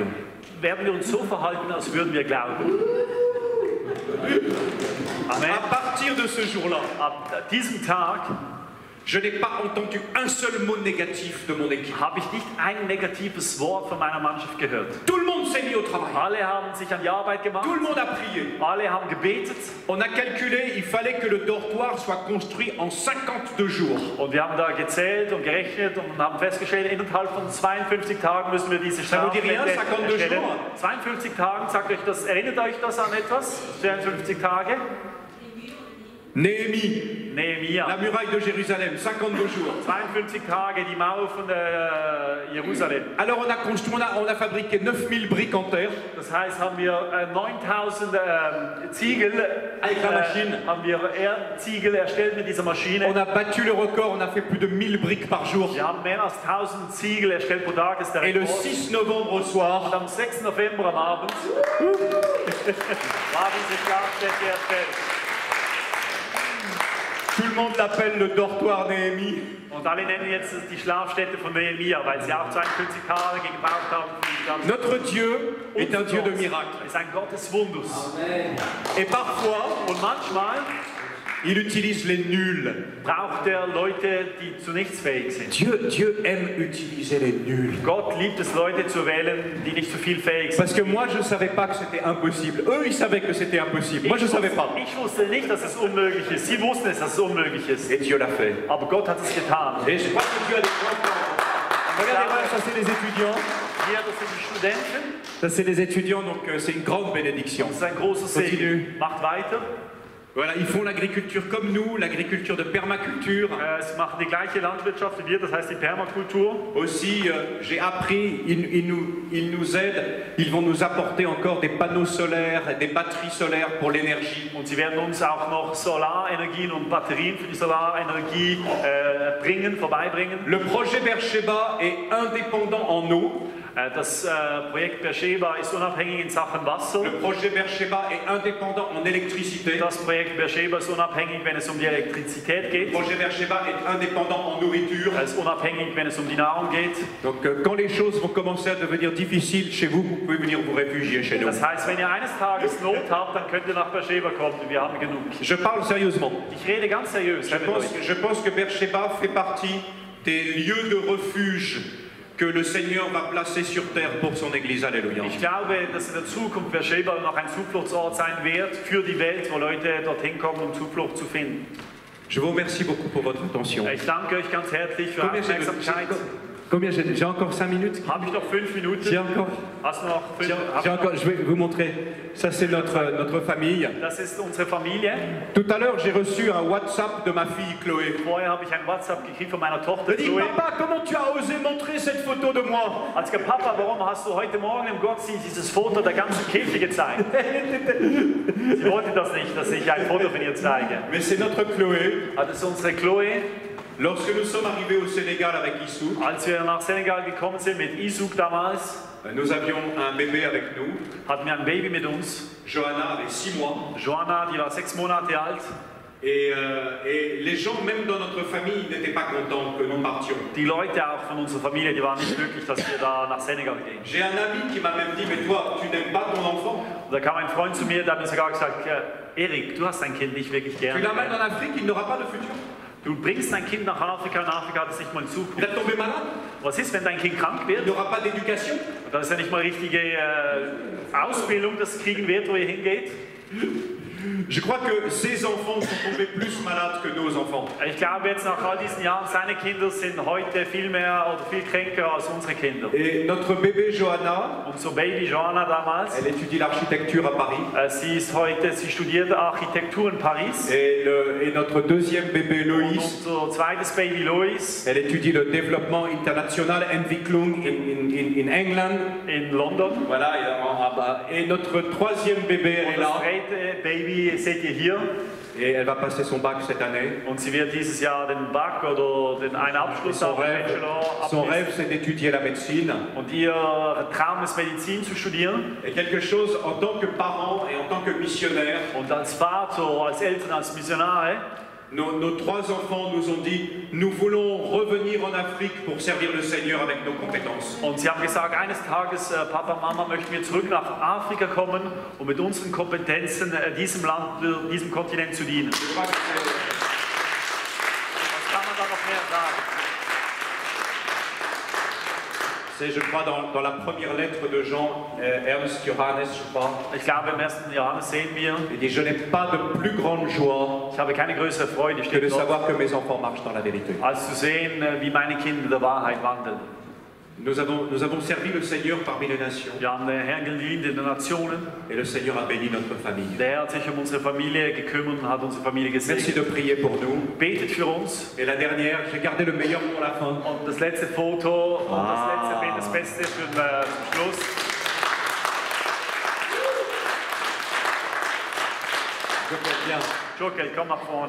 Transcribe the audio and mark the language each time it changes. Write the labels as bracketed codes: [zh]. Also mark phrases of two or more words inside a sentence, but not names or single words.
[de] Werden wir uns so verhalten, als würden wir glauben. Amen. [fr] À partir de ce jour-là, [de] ab diesem Tag, [fr] je n'ai pas entendu un seul mot négatif de mon équipe. [de] Habe ich nicht ein negatives Wort von meiner Mannschaft gehört. [fr] Tout le monde s'est mis au travail. [de] Alle haben sich an die Arbeit gemacht. [fr] Tout le monde a prié. [de] Alle haben gebetet. [fr] On a calculé, il fallait que le dortoir soit construit en 52 jours. [de] Und wir haben da gezählt und gerechnet und haben festgestellt, innerhalb von 52 Tagen müssen wir diese Schlafstätte erstellen. 52 Tagen, erinnert euch das an etwas? 52 Tage? [fr] Néhémie, la muraille de Jérusalem, 52 jours. [de] 52 Tage, die Mauer von Jerusalem. [fr] Alors on a construit, on a fabriqué 9000 briques en terre. [de] Das heißt, haben wir 9000 Ziegel, haben wir Erdziegel erstellt mit dieser Maschine. [fr] On a battu le record, on a fait plus de 1000 briques par jour. [de] Wir haben mehr als 1000 Ziegel erstellt pro Tag, ist der [fr] Et [de] Rekord. [fr] le 6 novembre au soir, [de] und am 6. November am Abend war diese Schlafstätte erstellt. [fr] Tout le monde l'appelle le dortoir Néhémie. [de] Und alle nennen jetzt die Schlafstätte von Nehemia, weil sie auch 52 Tage gebraucht haben. [fr] Notre Dieu est un Dieu de miracles. [de] Ist ein Gott des Wunders. [fr] Et parfois, [de] und manchmal, [fr] il utilise les nuls. [de] Braucht er Leute, die zu nichts fähig sind. [fr] Dieu aime utiliser les nuls. [de] Gott liebt es, Leute zu wählen, die nicht zu viel fähig sind. [fr] Parce que moi, je ne savais pas que c'était impossible. Eux, ils savaient que c'était impossible. Moi, je ne savais pas. [de] Ich wusste nicht, dass es unmöglich ist. Sie wussten es, dass es unmöglich ist. [fr] Et Dieu l'a fait. [de] Aber Gott hat es getan. [fr] Et je crois que Dieu a des grands plans. Regardez, ça c'est les étudiants. [de] Hier, das sind die Studenten. [fr] Ça c'est les étudiants, donc c'est une grande bénédiction. [de] Das ist ein großer Segen. Macht weiter. [fr] Voilà, ils font l'agriculture comme nous, l'agriculture de permaculture. [de] Sie machen die gleiche Landwirtschaft wie wir, das heißt die Permakultur. [fr] Aussi, j'ai appris, ils nous aident, ils vont nous apporter encore des panneaux solaires, des batteries solaires pour l'énergie. [de] Und sie werden uns auch noch Solarenergien und Batterien für die Solarenergie vorbeibringen. [fr] Le projet Beersheba est indépendant en eau. [de] Das Projekt Beersheba ist unabhängig in Sachen Wasser. [fr] Le projet Beersheba est indépendant en électricité. [de] Das Projekt Beersheba ist unabhängig, wenn es um die Elektrizität geht. [fr] Le projet Beersheba est indépendant en nourriture. [de] Es ist unabhängig, wenn es um die Nahrung geht. [fr] Donc quand les choses vont commencer à devenir difficiles chez vous, vous pouvez venir vous réfugier chez nous. [de] Das heißt, wenn ihr eines Tages Not habt, dann könnt ihr nach Beersheba kommen. Wir haben genug. [fr] Je parle sérieusement. [de] Ich rede ganz seriös. [fr] Je pense que Beersheba fait partie des lieux de refuge que le Seigneur va placer sur terre pour son Église. Alléluia. [de] Ich glaube, dass in der Zukunft Beersheba noch ein Zufluchtsort sein wird für die Welt, wo Leute dorthin kommen, um Zuflucht zu finden. [fr] Je vous remercie beaucoup pour votre attention. [de] Ich danke euch ganz herzlich für eure Aufmerksamkeit. [fr] Combien j'ai encore 5 minutes? [de] Habe ich noch 5 Minuten? [fr] J'ai encore. [de] Hast du noch 5? [fr] J'ai encore. Je vais vous montrer. Ça c'est notre famille. [de] Das ist unsere Familie. [fr] Tout à l'heure, j'ai reçu un WhatsApp de ma fille Chloé. [de] Vorher habe ich ein WhatsApp gekriegt von meiner Tochter [fr] Elle dit, [de] Chloé. [fr] Papa, comment tu as osé montrer cette photo de moi? [de] Als gesagt, Papa, warum hast du heute Morgen im Gottesdienst dieses Foto der ganzen Kirche gezeigt? Sie wollte das nicht, dass ich ein Foto von ihr zeige. [fr] Mais c'est notre Chloé. [de] Das ist unsere Chloé. [fr] Lorsque nous sommes arrivés au Sénégal avec Issouk, [de] Als wir nach Senegal gekommen sind mit Issouk damals, [fr] nous avions un bébé avec nous. [de] hatten wir ein Baby mit uns. [fr] Johanna avait 6 mois. [de] Johanna, die war 6 Monate alt. [fr] Et les gens, même dans notre famille, n'étaient pas contents que nous partions. [de] Die Leute auch von unserer Familie, die waren nicht glücklich, dass wir da nach Senegal gehen. [fr] J'ai un ami qui m'a même dit, mais toi, tu n'aimes pas ton enfant? [de] Und da kam ein Freund zu mir, der hat mir sogar gesagt, Erik, du hast dein Kind nicht wirklich gern. [fr] Tu l'amènes en Afrique, il n'aura pas de futur. [de] Du bringst dein Kind nach Afrika und Afrika hat es nicht mal in Zukunft. [fr] Il va tomber malade. [de] Was ist, wenn dein Kind krank wird? [fr] Il n'aura pas d'éducation. [de] Da ist ja nicht mal richtige Ausbildung, das kriegen wird, wo ihr hingeht. [fr] Je crois que ses enfants sont tombés plus malades que nos enfants. [de] Ich glaube jetzt nach all diesen Jahren, seine Kinder sind heute viel mehr oder viel kränker als unsere Kinder. [fr] Et notre bébé Johanna, [de] Unser Baby Johanna damals, [fr] elle étudie l'architecture à Paris. [de] sie studiert Architektur in Paris. [fr] Et notre deuxième bébé Loïs, [de] Unser zweites Baby Lois, [fr] elle étudie le développement international Entwicklung in England. [de] in London. [fr] Voilà, et notre troisième bébé, elle est [de] Und das [fr] là. [de] dritte Baby seht ihr hier. [fr] Et elle va passer son bac cette année. [de] Und sie wird dieses Jahr den BAC oder einen Abschluss haben, [fr] Son [de] Bachelor [fr] rêve, c'est d'étudier la médecine. [de] Und ihr Traum ist, Medizin zu studieren. [fr] Et quelque chose en tant que parent et en tant que missionnaire. [de] Und als Vater, als Eltern, als Missionare, [fr] nos 3 enfants nous ont dit, nous voulons revenir en Afrique pour servir le Seigneur avec nos compétences. [de] und sie haben gesagt, eines Tages, Papa, Mama, möchten wir zurück nach Afrika kommen, um mit unseren Kompetenzen diesem Land, diesem Kontinent zu dienen. Was kann man da noch mehr sagen? [fr] C'est, je crois, dans la première lettre de Jean, [de] Ernst Johannes, [fr] je crois. [de] Ich glaube, im 1. Johannes sehen wir, [fr] Il dit, je n'ai pas de plus grande joie [de] ich habe keine größere Freude, [fr] que [de] steht [fr] de [de] dort, [fr] savoir que mes enfants marchent dans la vérité. [de] als zu sehen, wie meine Kinder der Wahrheit wandeln. [fr] Nous avons servi le Seigneur parmi les nations. [de] Wir haben den Herrn gedient in den Nationen. [fr] Et le Seigneur a béni notre famille. [de] Der Herr hat sich um unsere Familie gekümmert und hat unsere Familie [fr] Merci [de] gesegnet. [fr] de prier pour nous. [de] Betet für uns. [fr] Et la dernière, j'ai gardé le meilleur pour la fin. [de] Und das letzte Foto und das letzte Bild, das Beste für den Schluss. Jokel, komm nach vorne.